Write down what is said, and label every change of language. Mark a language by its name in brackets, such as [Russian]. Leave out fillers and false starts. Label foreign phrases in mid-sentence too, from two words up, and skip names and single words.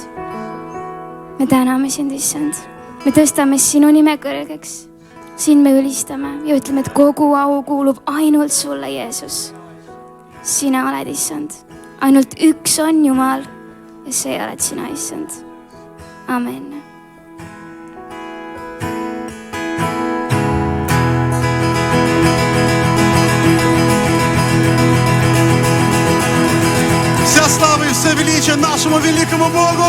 [Estonian] Me täname sind, issand. Me tõstame sinu nime kõrgeks. Siin me ülistame ja ütleme, et kogu au kuulub ainult sulle, Jeesus. Sina oled, issand. Ainult üks on Jumal ja see oled sina, issand. Amen. [Russian] Вся слава и все величие нашему великому Богу!